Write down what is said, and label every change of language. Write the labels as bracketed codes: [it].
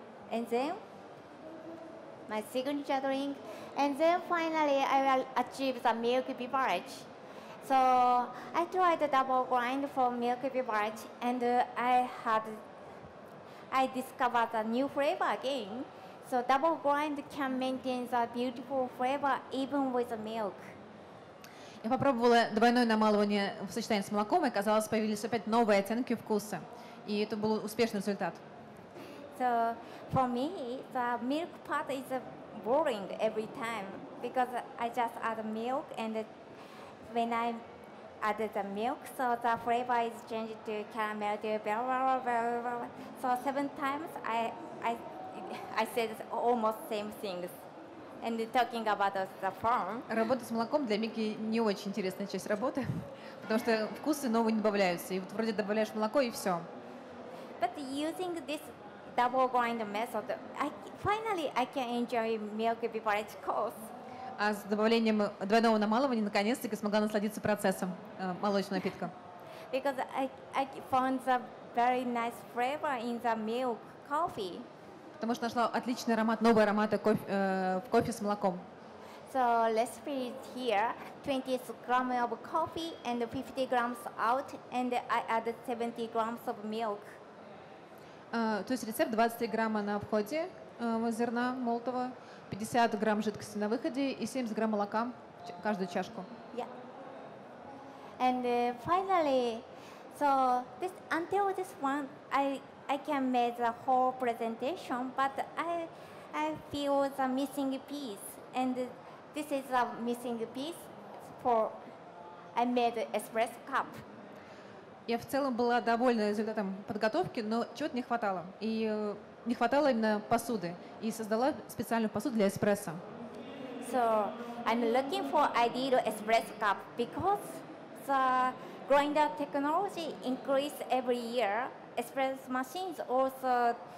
[en] And then my signature drink, and then finally I will achieve the milk beverage. So I tried the double grind for milk beverage, and I discovered a new flavor again. So double grind can maintain the beautiful flavor even with the milk. [ru] Я попробовала двойное намалывание в сочетании с молоком, и оказалось, появились опять новые оттенки вкуса. И это был успешный результат. [en] So for me, the milk part is boring every time because I just add milk, and when I add the milk, so the flavor is changed to caramel to blah, blah, blah, blah. So 7 times I said almost same things. And talking about the form. [ru] Работа с молоком для Мики не очень интересная часть работы, потому что вкусы новые не добавляются. И вот вроде добавляешь молоко и все. [en] But using this double grind method, finally I can enjoy milk beverage course. [ru] А с добавлением двойного намалывания наконец-таки смогла насладиться процессом молочного напитка. [en] Because I found the very nice flavor in the milk coffee. [ru] Потому что нашла отличный аромат, новые ароматы в кофе с молоком. [en] So recipe is here, 20 grams of coffee and 50 grams out, and I added 70 grams of milk. [ru] То есть рецепт 23 грамма на входе зерна молотого, 50 грамм жидкости на выходе и 70 грамм молока каждую чашку. [en] Yeah. And finally, so until this one, I can make the whole presentation, but I feel the missing piece, and this is a missing piece for I made espresso cup. [ru] Я в целом была довольна результатом подготовки, но чего-то не хватало. И не хватало именно посуды. И создала специальную посуду для эспрессо. [en] So I'm looking for ideal espresso cup because the grinder technology increase every year. Espresso machines also